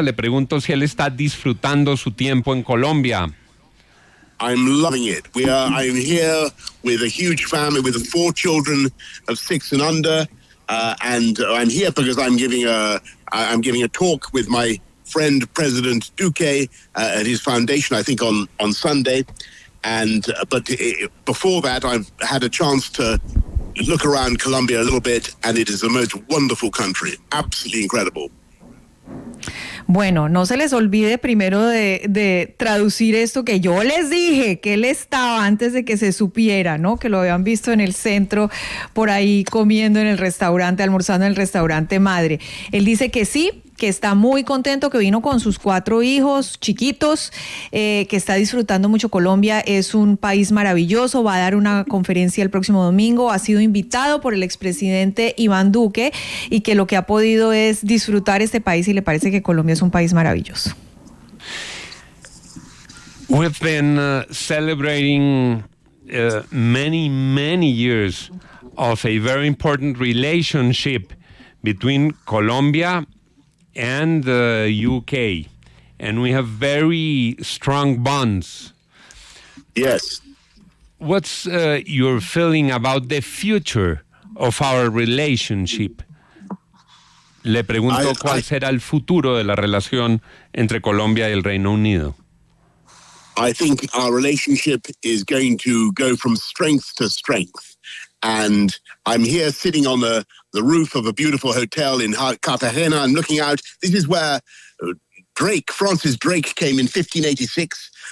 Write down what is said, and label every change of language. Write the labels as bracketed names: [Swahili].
[Spanish] Le pregunto si él está disfrutando su tiempo en Colombia. [English] I'm loving it. I'm here with a huge family, with 4 children of 6 and under, and I'm here because I'm giving a talk with my friend President Duque at his foundation, I think on Sunday, before that I've had a chance to look around Colombia a little bit, and it is the most wonderful country, absolutely incredible. [Spanish] Bueno, no se les olvide primero de traducir esto que yo les dije, que él estaba antes de que se supiera, ¿no? Que lo habían visto en el centro, por ahí comiendo en el restaurante, almorzando en el restaurante madre. Él dice que sí, que está muy contento, que vino con sus 4 hijos chiquitos, que está disfrutando mucho Colombia, es un país maravilloso, va a dar una conferencia el próximo domingo, ha sido invitado por el expresidente Iván Duque, y que lo que ha podido es disfrutar este país, y le parece que Colombia es un país maravilloso. [English] We've been celebrating many, many years of a very important relationship between Colombia and the UK, and we have very strong bonds. Yes. What's your feeling about the future of our relationship? [Spanish] Le pregunto cuál será el futuro de la relación entre Colombia y el Reino Unido. [English] I think our relationship is going to go from strength to strength, and I'm here sitting on the roof of a beautiful hotel in Cartagena. I'm looking out. This is where Francis Drake came in 1586.